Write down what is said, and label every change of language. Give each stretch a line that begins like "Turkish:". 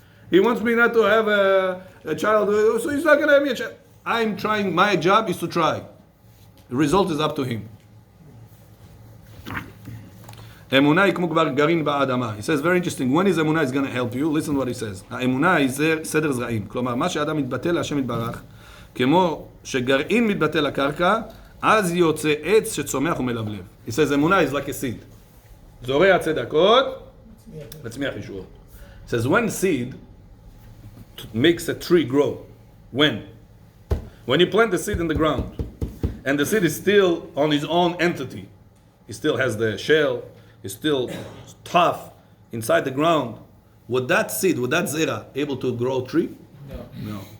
English: He wants me not to have a child, so he's not going to have me a child. I'm trying, my job is to try. The result is up to him. Emunah
Hebrew: היא כמו כבר גרעין באדמה.
English: He says, very interesting. When is Emunah is going to help you? Listen to what he says.
Hebrew: האמונה היא סדר זרעים. כלומר, מה שאדם מתבטא להשם יתברך, כמו שגרעין מתבטא לקרקע, אז יוצא עץ שצומח ומלבלב.
English: He says, Emunah is like a seed.
Hebrew: זורע צדקות, מצמיח ישועות.
English: He says, when seed makes a tree grow, when you plant the seed in the ground, and the seed is still on his own entity, he still has the shell, is still tough inside the ground. Would that seed, would that zera able to grow a tree? No.